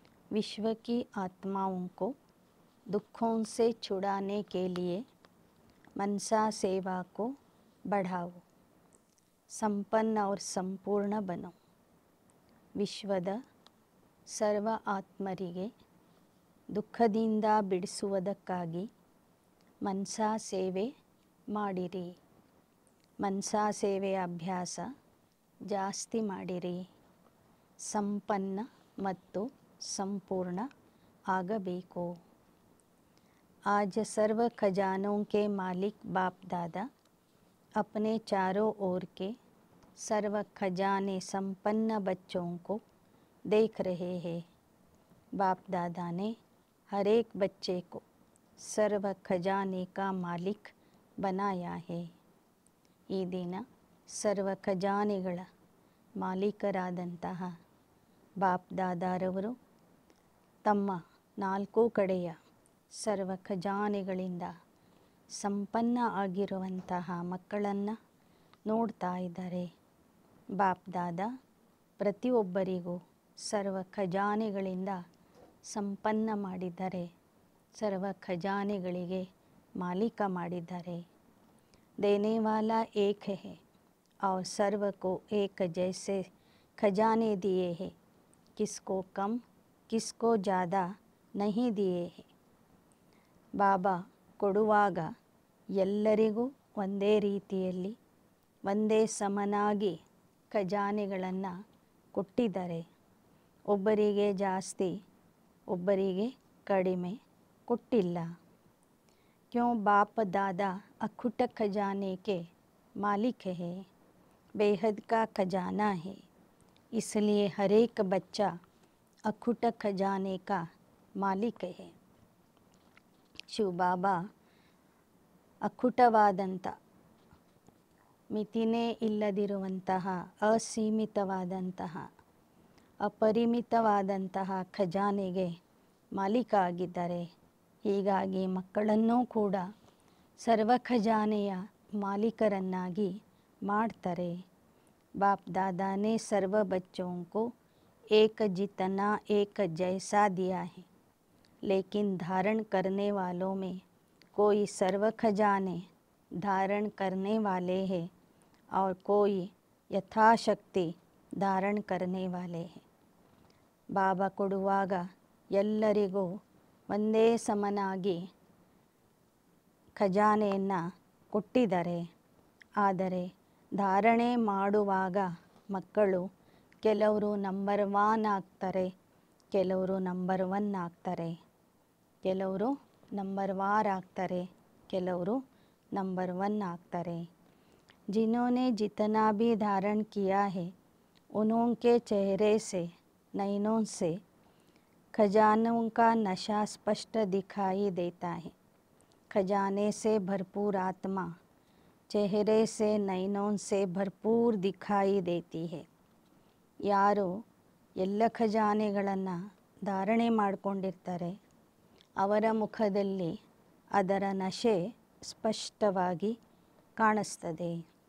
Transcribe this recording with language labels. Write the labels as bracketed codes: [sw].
[hi] विश्व की आत्माओं को दुखों से छुड़ाने के लिए मनसा सेवा को बढ़ाओ, संपन्न और संपूर्ण बनो. [kn] ವಿಶ್ವದ ಸರ್ವ ಆತ್ಮರಿಗೆ ದುಃಖದಿಂದ ಬಿಡಿಸುವುದಕ್ಕಾಗಿ ಮನಸಾ ಸೇವೆ ಮಾಡಿರಿ. ಮನಸಾ ಸೇವೆಯ ಅಭ್ಯಾಸ ಜಾಸ್ತಿ ಮಾಡಿರಿ. ಸಂಪನ್ನ ಮತ್ತು संपूर्ण ಆಗಬೇಕು. [hi] आज सर्व खजानों के मालिक बाप दादा अपने चारों ओर के सर्व खजाने संपन्न बच्चों को देख रहे हैं. बाप दादा ने हर एक बच्चे को सर्व खजाने का मालिक बनाया है. [kn] ಈ ದಿನ ಸರ್ವ ಖಜಾನೆಗಳ ಮಾಲೀಕರಾದಂತಹ ಬಾಪ್ ದಾದಾರವರು ತಮ್ಮ ನಾಲ್ಕು ಕಡೆಯ ಸರ್ವ ಖಜಾನೆಗಳಿಂದ ಸಂಪನ್ನ ಆಗಿರುವಂತಹ ಮಕ್ಕಳನ್ನು ನೋಡ್ತಾ ಇದ್ದಾರೆ. ಬಾಪ್ ದಾದಾ ಪ್ರತಿಯೊಬ್ಬರಿಗೂ ಸರ್ವ ಖಜಾನೆಗಳಿಂದ ಸಂಪನ್ನ ಮಾಡಿದ್ದಾರೆ. ಸರ್ವ ಖಜಾನೆಗಳಿಗೆ ಮಾಲೀಕ ಮಾಡಿದ್ದಾರೆ. [hi] ದೇನೆ ವಾಲಾ ಏಕ್ ಹೈ और सर्व को एक जैसे खजाने दिए हैं. किसको कम किसको ज़्यादा नहीं दिए हैं. [kn] ಬಾಬಾ ಕೊಡುವಾಗ ಎಲ್ಲರಿಗೂ ಒಂದೇ ರೀತಿಯಲ್ಲಿ ಒಂದೇ ಸಮನಾಗಿ ಖಜಾನೆಗಳನ್ನು ಕೊಟ್ಟಿದ್ದಾರೆ. ಒಬ್ಬರಿಗೆ ಜಾಸ್ತಿ ಒಬ್ಬರಿಗೆ ಕಡಿಮೆ ಕೊಟ್ಟಿಲ್ಲ. [hi] ಕ್ಯೋं बाप दादा अखुट खजाने के मालिक है. बेहद का खजाना है, इसलिए हर एक बच्चा अखुट खजाने का मालिक है. [kn] ಶಿವ ಬಾಬಾ ಅಖುಟವಾದಂಥ ಮಿತಿನೇ ಇಲ್ಲದಿರುವಂತಹ ಅಸೀಮಿತವಾದಂತಹ ಅಪರಿಮಿತವಾದಂತಹ ಖಜಾನೆಗೆ ಮಾಲೀಕ ಆಗಿದ್ದಾರೆ. ಹೀಗಾಗಿ ಮಕ್ಕಳನ್ನೂ ಕೂಡ ಸರ್ವ ಖಜಾನೆಯ ಮಾಲೀಕರನ್ನಾಗಿ ಮಾಡ್ತಾರೆ. [hi] ಬಾಪ್ ದಾದಾನೇ ಸರ್ವ ಬಚ್ಚೋं को एक जितना एक जैसा दिया है, लेकिन धारण करने वालों में कोई सर्व खजाने धारण करने वाले हैं और कोई यथाशक्ति धारण करने वाले हैं. [kn] ಬಾಬಾ ಕೊಡುವಾಗ ಎಲ್ಲರಿಗೂ ಒಂದೇ ಸಮನಾಗಿ ಖಜಾನೆಯನ್ನು ಕೊಟ್ಟಿದ್ದಾರೆ. ಆದರೆ ಧಾರಣೆ ಮಾಡುವಾಗ ಮಕ್ಕಳು ಕೆಲವರು ನಂಬರ್ 1 ಆಗ್ತಾರೆ, ಕೆಲವರು ನಂಬರ್ 1 ಆಗ್ತಾರೆ, ಕೆಲವರು ನಂಬರ್ 2 ಆಗ್ತಾರೆ, ಕೆಲವರು ನಂಬರ್ 1 ಆಗ್ತಾರೆ. [hi] जिन्होंने जितना भी धारण किया है उनके चेहरे से नैनों से खजानों का नशा स्पष्ट दिखाई देता है. खजाने से भरपूर आत्मा चेहरे से नैनों से भरपूर दिखाई देती है. [kn] ಯಾರು ಎಲ್ಲ ಖಜಾನೆಗಳನ್ನು ಧಾರಣೆ ಮಾಡಿಕೊಂಡಿರ್ತಾರೆ ಅವರ ಮುಖದಲ್ಲಿ ಅದರ ನಶೆ ಸ್ಪಷ್ಟವಾಗಿ ಕಾಣಿಸ್ತದೆ.